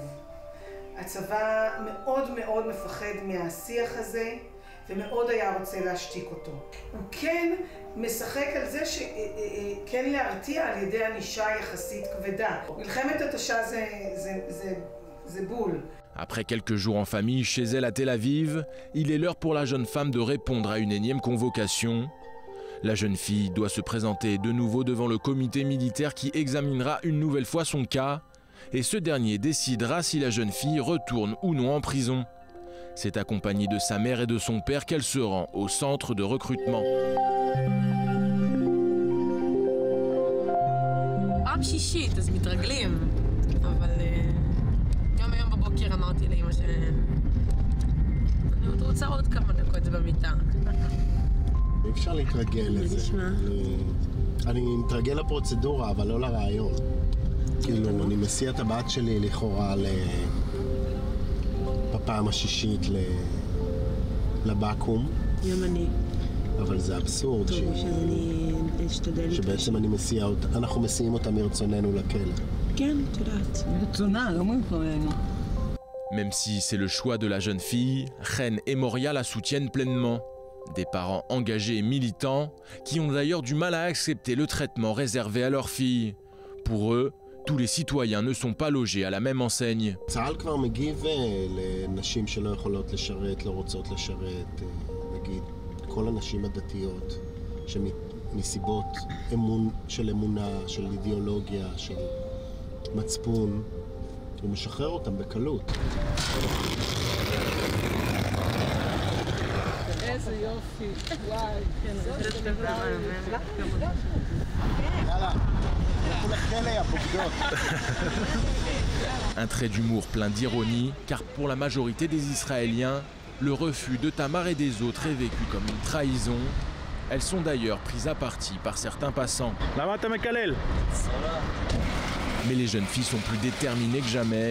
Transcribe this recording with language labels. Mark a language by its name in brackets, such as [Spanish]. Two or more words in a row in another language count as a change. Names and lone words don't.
[Hebrew] הצבא מאוד מאוד מפחד מהשיח הזה, ומאוד היה רוצה להשתיק אותו. הוא כן משחק על זה שכן להרתיע על ידי ענישה יחסית כבדה. מלחמת התשה זה בול. [French] Après quelques jours en famille chez elle à Tel Aviv, il est l'heure pour la jeune femme de répondre à une énième convocation. La jeune fille doit se présenter de nouveau devant le comité militaire qui examinera une nouvelle fois son cas, et ce dernier décidera si la jeune fille retourne ou non en prison. C'est accompagnée de sa mère et de son père qu'elle se rend au centre de recrutement. [Hebrew] פעם שישית, אז מתרגלים, אבל גם היום בבוקר אמרתי לאמא אני עוד רוצה עוד כמה דקות במיטה. אי אפשר להתרגל לזה. אני מתרגל לפרוצדורה, אבל לא לרעיון. כאילו, אני מסיע את הבת שלי לכאורה בפעם השישית לבקו"ם. גם אני. אבל זה אבסורד שבעצם אנחנו מסיעים אותה מרצוננו לכלא. כן, את יודעת. מרצונה, לא מרצוננו. [French] Même si c'est le choix de la jeune fille, Chen et Moria la soutiennent pleinement. Des parents engagés et militants qui ont d'ailleurs du mal à accepter le traitement réservé à leur fille. Pour eux, tous les citoyens ne sont pas logés à la même enseigne. [Hebrew] צה"ל כבר מגיב לנשים שלא יכולות לשרת, לא רוצות לשרת, נגיד כל הנשים הדתיות שמסיבות של אמונה, של אידיאולוגיה, של מצפון, הוא משחרר אותם בקלות. איזה יופי, וואי. יאללה, לכו לכלא, יא בוגדות. [French] Un trait d'humour plein d'ironie, car pour la majorité des Israéliens, le refus de Tamar et des autres est vécu comme une trahison. Elles sont d'ailleurs prises à partie par certains passants. Mais les jeunes filles sont plus déterminées que jamais.